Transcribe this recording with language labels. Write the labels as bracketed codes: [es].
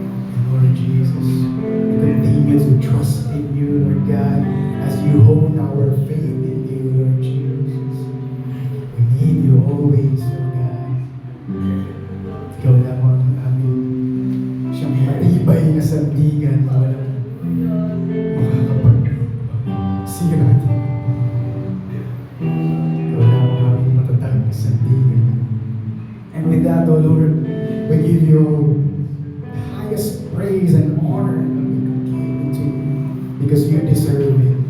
[en] And Lord Jesus, we continue to trust in you, Lord God, as you hone our faith in you, Lord Jesus. We need you always, Lord God. [tl] Ikaw lamang ang aming siyang matibay na sandigan na walang makakapag-sira. Ikaw lamang ang aming matatag na sandigan. [en] And with that, O Lord, we give you the highest praise and honor that we can give to you because you deserve it.